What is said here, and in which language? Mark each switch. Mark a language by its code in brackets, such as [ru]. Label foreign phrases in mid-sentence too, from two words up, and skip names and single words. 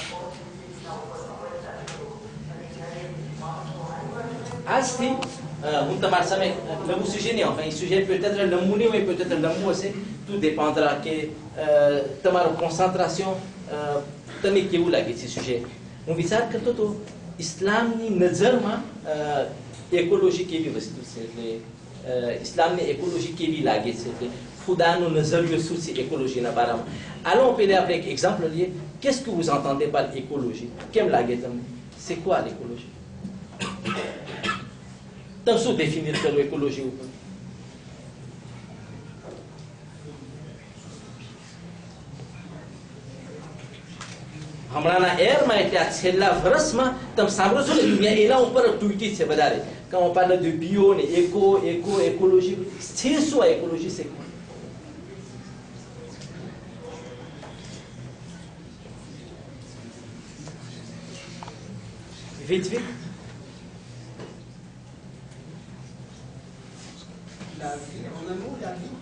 [gu] આજથી હું તમારા સામે લંબુ સુjet નહીં, [fr] enfin sujet peut-être [gu] લંબુ નહીં હોય, peut-être લંબુ હશે, [fr] tout dépendra [gu] કે તમારો concentration તમે કેવું લાગે છે sujet. હું વિચાર કરતો તો ઇસ્લામની નજરમાં એકોલોજી કેવી વસ્તુ છે, એટલે ઇસ્લામની એકોલોજી કેવી લાગે છે, એટલે ખુદાનો નજરિયો શું છે એકોલોજીના બારામાં. Allons પહેલા આપણે એક exemple લઈએ. [fr] Qu'est-ce que vous entendez par écologie? [gu] કેમ લાગે તમને? [fr] C'est quoi l'écologie? [gu] તમે શું définir કરો écologie ઉપર? હમણાંના એરમાં એટલે આ છેલ્લા વર્ષમાં તમે સાંભળો છો ને, દુનિયા એના ઉપર તૂટી છે વધારે. [fr] Quand on parle de bio ને écologie, c'est શું écologie? c'est quoi? Vite, vite. La vie, en un mot, la vie.